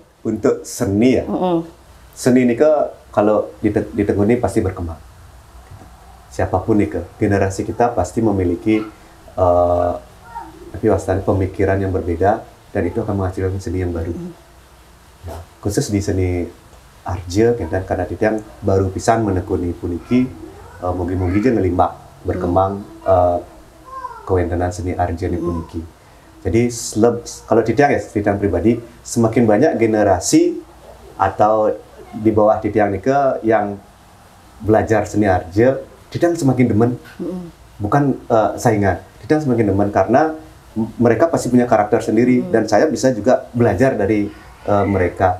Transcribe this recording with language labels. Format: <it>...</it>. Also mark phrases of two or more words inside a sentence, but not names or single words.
<id>Untuk seni ya, seni ini kalau ditekuni pasti berkembang. Siapapun nih generasi kita pasti memiliki pemikiran yang berbeda dan itu akan menghasilkan seni yang baru. Ya, khusus di seni Arja dan karena itu yang baru pisan menekuni</id> <ban>puniki mugi-mugi</ban> <id>aja ngelimbak berkembang kewenangan seni Arja di puniki. Jadi kalau Titiang pribadi semakin banyak generasi atau di bawah</id> <ban>Titiang Nika</ban> <id>yang belajar seni Arja, Titiang semakin demen, bukan saingan. Titiang semakin demen karena mereka pasti punya karakter sendiri dan saya bisa juga belajar dari mereka.</id>